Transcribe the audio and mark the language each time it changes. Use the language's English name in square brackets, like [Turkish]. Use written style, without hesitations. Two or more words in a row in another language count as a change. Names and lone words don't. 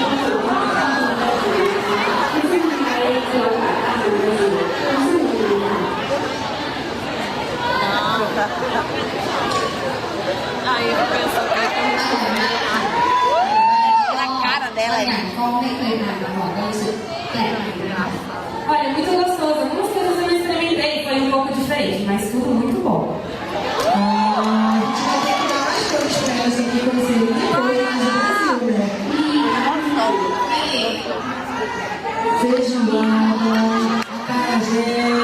[Portuguese] Aí eu penso na cara dela aí. [Thai] ก็ไม่เคยทานมาก่อนก็รู้สึกแปลกใหม่นะคะ [Portuguese] Olha, muito gostoso. Algumas coisas eu não experimentei, foi um pouco diferente, mas tudo muito bom. A gente vai ter que dar mais coisas para elas aqui conhecerem depois mais do Brasil, né? Feijoada, acarajé.